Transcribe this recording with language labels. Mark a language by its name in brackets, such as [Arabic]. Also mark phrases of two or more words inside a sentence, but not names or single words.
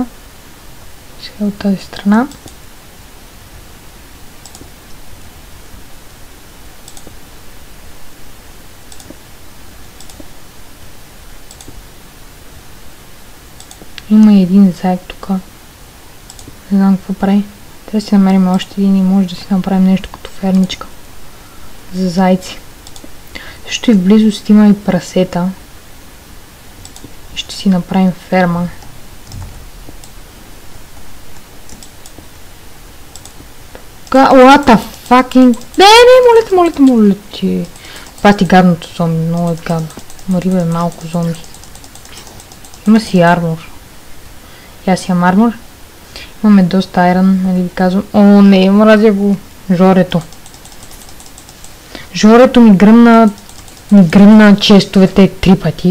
[Bulgarian] Сега от тази страна. Има един заек тук. Не знам какво прави. Трябва да си намерим още един и може да си направим нещо като фермичка. За зайци. Също и в близост има и прасета. Ще си направим ферма. [English] What the fucking... [Bulgarian] Не, моля ти. Това ти гадното зомби, много е гадно. Мари бе, малко зомби. Има си армор. И аз имам армор. Имаме доста айрон, нали ви казвам. Не, мразя го. Жорето. Жорето ми гръмна честовете 3 пъти.